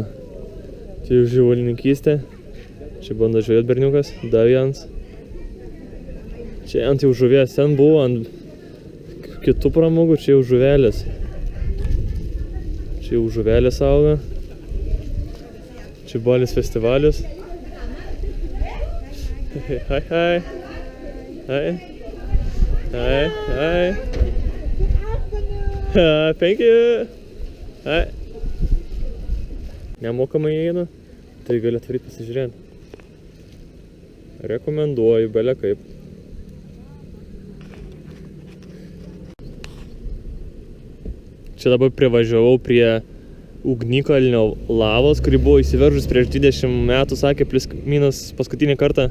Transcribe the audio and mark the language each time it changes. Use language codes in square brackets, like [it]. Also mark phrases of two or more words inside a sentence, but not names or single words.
[lt] Čia jau živulininkystė. Čia bando žvejot berniukas. Dar vienas. Čia ant jau žuvies. Ten buvo ant kitų pramogų. Čia jau žuvelės. Čia jau žuvelės auga. Čia balis festivalius. [en] Hai, hai. Hai. Hi, hi. Thank you. Hi. [lt] Nemokamai įeina, tai gali atvaryti pasižiūrėti. Rekomenduoju, bele kaip. Čia dabar privažiavau prie ugnikalnio lavos, kuri buvo įsiveržus prieš 20 metų, sakė, plius minus paskutinį kartą.